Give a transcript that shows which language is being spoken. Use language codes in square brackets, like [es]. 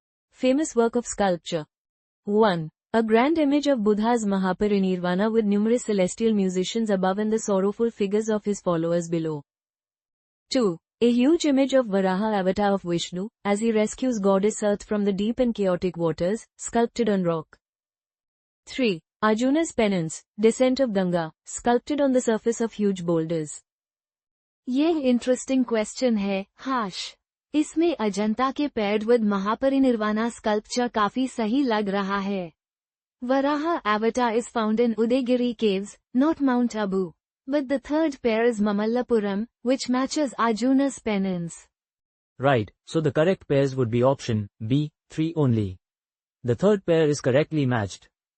[en] Famous work of sculpture. 1. A grand image of Buddha's Mahaparinirvana with numerous celestial musicians above and the sorrowful figures of his followers below. 2. A huge image of Varaha avatar of Vishnu, as he rescues goddess Earth from the deep and chaotic waters, sculpted on rock. 3. Arjuna's penance, descent of Ganga, sculpted on the surface of huge boulders. [hi] ये interesting question है, हाश. इसमें अजंता के [en] paired with [hi] Mahaparinirvana sculpture काफी सही लग रहा है. [en] Varaha avatar is found in Udayagiri caves, not Mount Abu. But the third pair is Mamallapuram, which matches Arjuna's penance. Right, so the correct pairs would be option B, 3 only. The third pair is correctly matched.